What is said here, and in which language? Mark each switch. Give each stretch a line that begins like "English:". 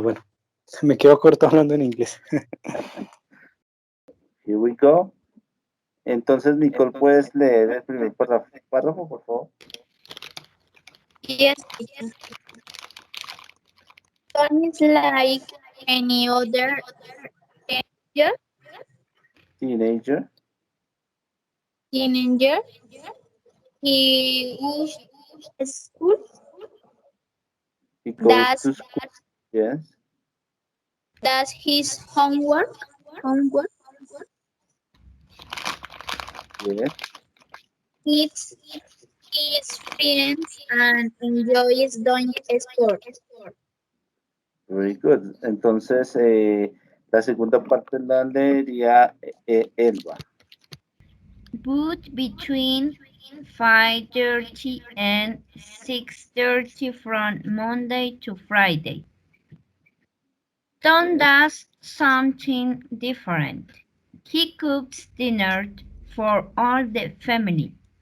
Spanish: Bueno, me quedo corto hablando en inglés.
English: Here we go.
Spanish: Entonces, Nicole, ¿puedes leer el primer párrafo, por favor?
English: Yes. Tom is like any other teenager. Teenager, Teenager. He goes to school. he goes Does to school, yes, does his homework. Homework. yes. Meets his friends and enjoys doing sports. Very good.
Spanish: Entonces, la segunda parte la leería Elba.
English: But between 5:30 and 6:30 from Monday to Friday. Tom does something different. He cooks dinner for all the family.